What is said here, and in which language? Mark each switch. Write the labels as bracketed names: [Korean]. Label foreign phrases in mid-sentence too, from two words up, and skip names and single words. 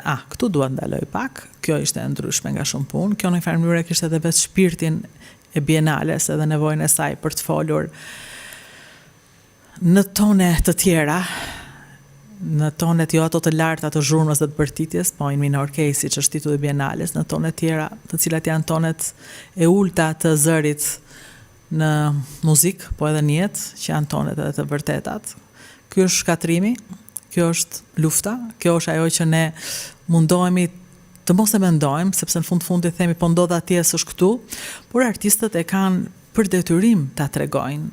[Albanian] Këtu dua të ndaloj pak, kjo ishte e ndryshme nga shumë punë, kjo në një farë mënyrë kishte edhe vetë shpirtin e bienales edhe nevojën e saj për të folur në tone të tjera, në tonet jo ato të larta të zhurmës dhe të bërtitjes, po [English] in minor case, [Albanian] siç është titulli i bienales, në tonet tjera, të cilat janë tonet e ulta të zërit në muzikë, po edhe në jetë, që janë tonet edhe të vërtetat. Ky është shkatrimi, kjo është lufta, kjo është ajo që ne mundohemi të mos e mendojmë, sepse në fund themi po ndodh atje s'është këtu, por artistët e kanë për detyrim ta tregojnë.